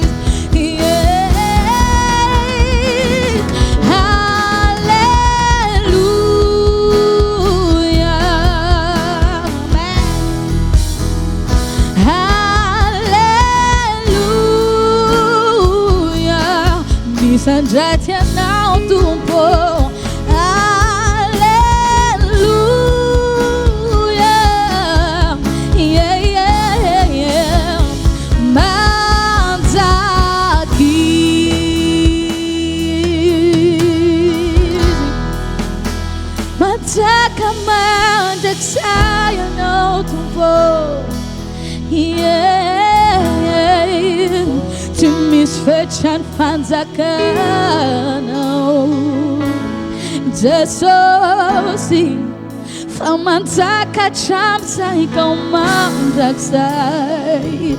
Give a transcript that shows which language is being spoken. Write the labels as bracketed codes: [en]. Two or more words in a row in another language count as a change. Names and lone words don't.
[en] Yeah. Hallelujah. Amen. Hallelujah. [mg] Misandratry anao Tompo. [en] Hallelujah. Yeah, yeah, yeah. [mg] Manjaka Izy. Manjaka mandrakizay anao Tompo. Yeah, tsy misy fetrany fanjakanao Jesosy, fa manjaka hatramin'izay kao mandrakizay.